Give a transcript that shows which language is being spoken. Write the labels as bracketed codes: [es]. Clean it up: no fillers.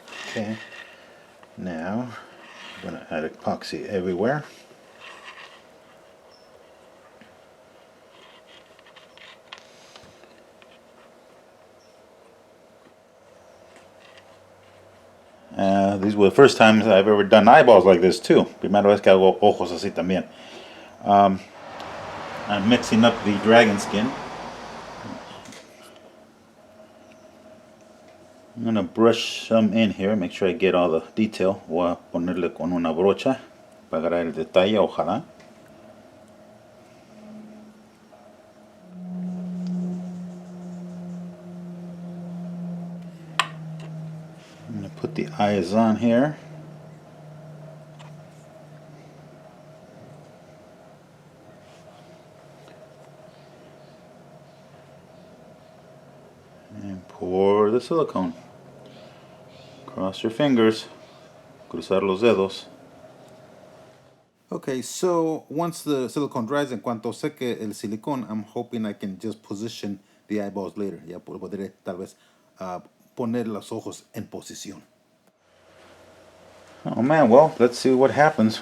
[en] Okay. Now I'm gonna add epoxy everywhere. These were the first times I've ever done eyeballs like this too. [es] Primera vez que hago ojos así también. [en] I'm mixing up the dragon skin. I'm gonna brush some in here, make sure I get all the detail. [es] Voy a ponerle con una brocha para agarrar el detalle, ojalá. [en] I'm gonna put the eyes on here. And pour the silicone. Cross your fingers. [es] Cruzar los dedos. [en] Okay, so once the silicone dries, [es] en cuanto seque el silicone, [en] I'm hoping I can just position the eyeballs later. [es] Ya podré tal vez poner los ojos en posición. [en] Oh man, well, let's see what happens.